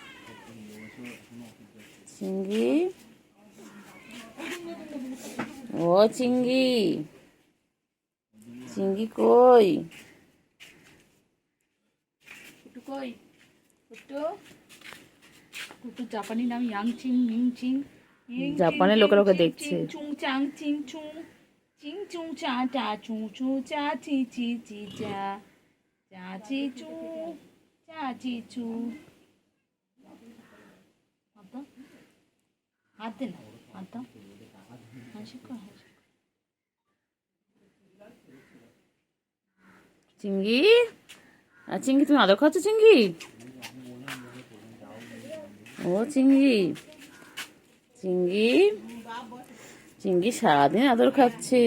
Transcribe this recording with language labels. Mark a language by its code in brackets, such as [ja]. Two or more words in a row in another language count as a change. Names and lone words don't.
[bn] চিঙ্গি, ও চিঙ্গি, চিঙ্গি কই? কুটু কই? কুটু, কুটু জাপানি নাম ইয়াং চিং মিং চিং। জাপানের লোকেরা দেখছে। চুং চাং চিং চুং, চিং চুং চা টা চুং চু চা চি চি চি চা, চা চি চু, চা চি চু। হাত দে না, হাত দাও, হাসি কর, হাসি। চিঙ্গি, চিঙ্গি তুমি আদর খাচ্ছ? চিঙ্গি, ও চিঙ্গি, চিঙ্গি, চিঙ্গি সারাদিন আদর খাচ্ছে।